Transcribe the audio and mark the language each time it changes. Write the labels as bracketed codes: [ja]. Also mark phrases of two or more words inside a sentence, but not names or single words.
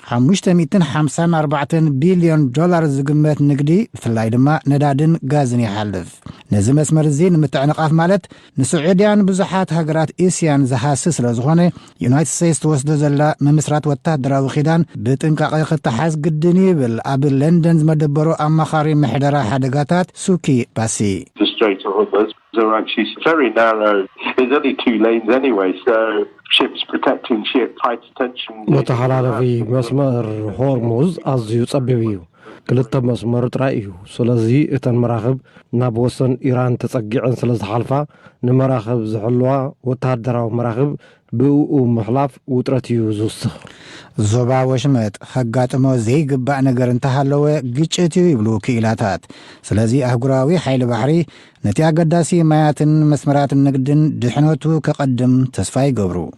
[ti] $554 ቢልዮን ዝግመት ንግዲ ብፍላይ ድማ ነዳድን ጋዝን ይሓልፍ። ነዚ መስመር እዚ ንምትዕንቃፍ ማለት ንስዑድያን ብዙሓት ሃገራት ኤስያን ዝሃስስ ስለ ዝኾነ ዩናይትድ ስቴትስ ትወስዶ ዘላ ምምስራት ወታደራዊ ኺዳን ብጥንቃቐ ክትሓዝ ግድን ይብል ኣብ ለንደን ዝመደበሩ ኣማኻሪ ምሕደራ ሓደጋታት ሱኪ ባሲ። [en] are actually very narrow. There's only 2 lanes anyway, so ships protecting ships, high tension. [ti] መተሓላለፊ መስመር ሆርሙዝ ኣዝዩ ጸቢብ እዩ። ክልተ መስመር ጥራይ እዩ። ስለዚ እተን መራኽብ ናብ ወሰን ኢራን ተጸጊዐን ስለ ዝሓልፋ ንመራኽብ ዝሕልዋ ወታደራዊ መራኽብ ብኡ ምኽላፍ ውጥረት እዩ ዝውስኽ። ዞባ ወሽመጥ ከጋጥሞ ዘይግባእ ነገር እንተሃለወ ግጭት እዩ ይብሉ ክኢላታት። ስለዚ ኣህጉራዊ ሓይሊ ባሕሪ ነቲ ኣገዳሲ ማያትን መስመራትን ንግድን ድሕነቱ ከቐድም ተስፋ ይገብሩ።